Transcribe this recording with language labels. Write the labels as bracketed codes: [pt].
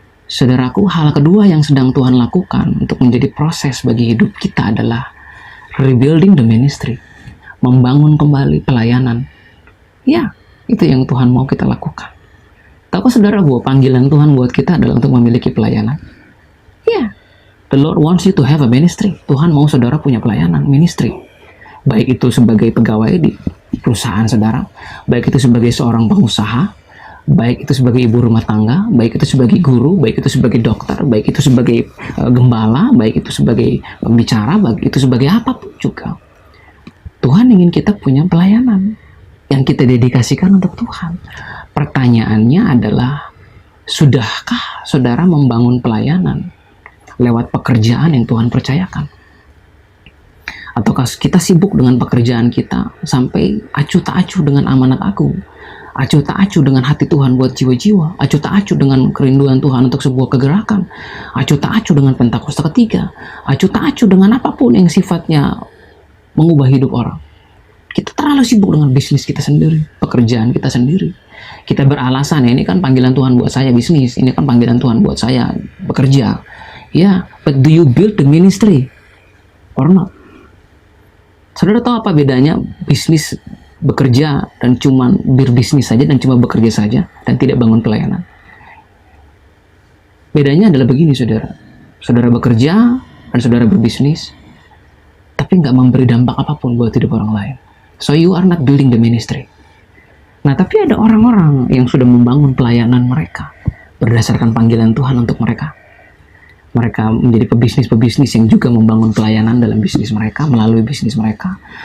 [id] Saudaraku, hal kedua yang sedang Tuhan lakukan untuk menjadi proses bagi hidup kita adalah [en] rebuilding the ministry. [id] Membangun kembali pelayanan. Ya, itu yang Tuhan mau kita lakukan. Tahukah saudara bahwa panggilan Tuhan buat kita adalah untuk memiliki pelayanan? [en] Ya, the Lord wants you to have a ministry. [id] Tuhan mau saudara punya pelayanan, ministry. Baik itu sebagai pegawai di perusahaan saudara, baik itu sebagai seorang pengusaha, baik itu sebagai ibu rumah tangga, baik itu sebagai guru, baik itu sebagai dokter, baik itu sebagai gembala, baik itu sebagai pembicara, baik itu sebagai apapun juga. Tuhan ingin kita punya pelayanan yang kita dedikasikan untuk Tuhan. Pertanyaannya adalah, sudahkah saudara membangun pelayanan lewat pekerjaan yang Tuhan percayakan? Ataukah kita sibuk dengan pekerjaan kita sampai acuh tak acuh dengan amanat agung, acuh tak acuh dengan hati Tuhan buat jiwa-jiwa, acuh tak acuh dengan kerinduan Tuhan untuk sebuah kegerakan, acuh tak acuh dengan Pentakosta ketiga, acuh tak acuh dengan apapun yang sifatnya mengubah hidup orang. Kita terlalu sibuk dengan bisnis kita sendiri, pekerjaan kita sendiri. Kita beralasan, ya ini kan panggilan Tuhan buat saya bisnis, ini kan panggilan Tuhan buat saya bekerja. [en] Ya, but do you build the ministry or not? [id] Saudara tahu apa bedanya bisnis bekerja dan cuma berbisnis saja dan cuma bekerja saja dan tidak bangun pelayanan? Bedanya adalah begini saudara. Saudara bekerja dan saudara berbisnis, tapi nggak memberi dampak apapun buat hidup orang lain. [en] So you are not building the ministry. [id] Nah, tapi ada orang-orang yang sudah membangun pelayanan mereka berdasarkan panggilan Tuhan untuk mereka. Mereka menjadi pebisnis-pebisnis yang juga membangun pelayanan dalam bisnis mereka, melalui bisnis mereka.